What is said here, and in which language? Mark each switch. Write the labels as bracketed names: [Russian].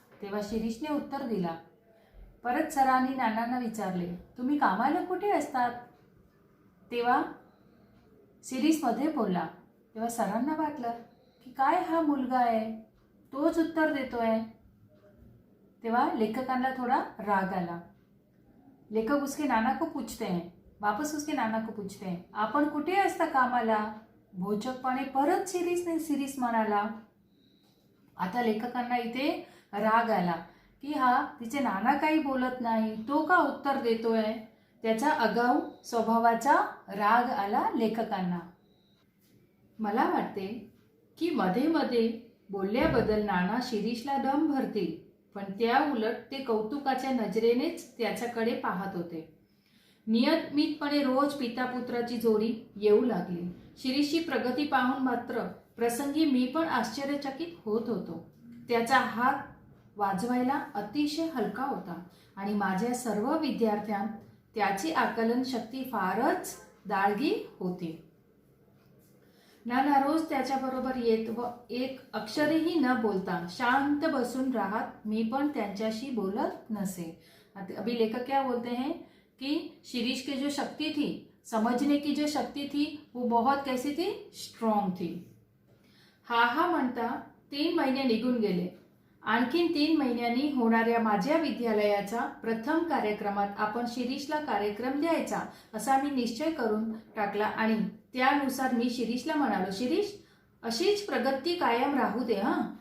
[Marathi] तेव्हा शिरीषने उत्तर दिला. परत सरांनी नानांना विचारले, तुम्ही कामाला कुठे असतात? तेव्हा शिरीष मध्ये बोलला. तेव्हा सरांना वाटलं की काय हा मुलगा आहे, तोच उत्तर देतोय. तेव्हा लेखकांना थोड़ा राग आला. [Hindi] लेखक उसके नाना को पूछते हैं, वापस उसके नाना को पूछते हैं, [Marathi] आपण कुठे असता कामाला? भोचकपणे परत शिरीष म्हणाला. आता लेखकांना इथे राग आला की हा तिचे नाना काही बोलत नाही, तो का उत्तर देतोय? त्याचा आगाऊ स्वभावाचा राग आला लेखकांना. मला वाटते की मध्ये मध्ये बोलल्याबद्दल नाना शिरीषला दम भरतील. पण त्या उलट ते कौतुकाच्या नजरेनेच त्याच्याकडे पाहत होते. नियमितपणे रोज पिता पुत्राची जोडी येऊ लागली. शिरीषची प्रगती पाहून मात्र प्रसंगी मी पण आश्चर्यचकित होत होतो. त्याचा हात वाजवायला अतिशय हलका होता आणि माझ्या सर्व विद्यार्थ्यांत त्याची आकलन शक्ती फारच दाळगी होती. नाना रोज त्याच्याबरोबर येत व एक अक्षरही न बोलता शांत बसून राहत. मी पण त्यांच्याशी बोलत नसे. [Hindi] अभी लेखक क्या बोलते हैं कि शिरीष की जो शक्ति थी, समझने की जो शक्ति थी, वो बहुत कैसी थी, स्ट्रॉन्ग थी. [Marathi] हा म्हणता 3 महिने निघून गेले. आणखीन 3 महिन्यांनी होणाऱ्या माझ्या विद्यालयाच्या प्रथम कार्यक्रमात आपण शिरीषला कार्यक्रम द्यायचा असा मी निश्चय करून टाकला आणि त्यानुसार मी शिरीषला म्हणालो, शिरीष अशीच प्रगती कायम राहू दे हां.